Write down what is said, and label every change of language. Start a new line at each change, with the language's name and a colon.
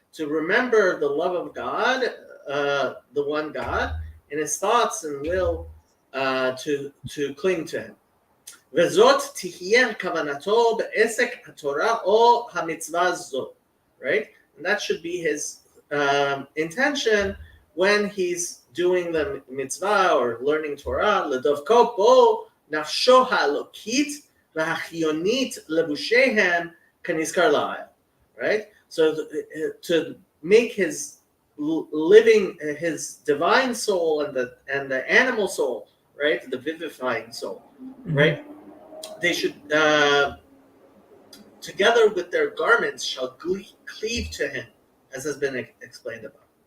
English: To remember the love of God, the one God, in his thoughts and will to cling to him.
Hebrew: וזאת תהיה כוונתו בעסק התורה או המצווה זו.
English: Right? And that should be his intention when he's doing the mitzvah or learning Torah.
Hebrew: לדבקו בו נפשו האלוקית והחיונית לבושיהם כנזכר לעיל.
English: Right? So to make his living, his divine soul and the animal soul, right, the vivifying soul, right, they should together with their garments shall cleave to him, as has been explained above.